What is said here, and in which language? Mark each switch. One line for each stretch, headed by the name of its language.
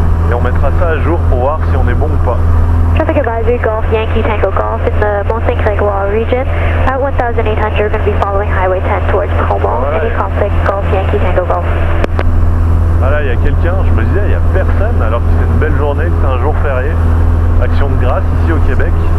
French: Et on mettra ça à jour pour voir si on est bon ou pas.
English: Traffic advisory, Golf Yankee Tango Golf in the Mont Saint-Grégoire region. At 1800, you're going to be following Highway 10 towards Como.
French: Ouais.
English: Any conflict, Golf Yankee Tango Golf.
French: Ah là, il y a quelqu'un, je me disais, il n'y a personne alors que c'est une belle journée, que c'est un jour férié. Action de grâce ici au Québec.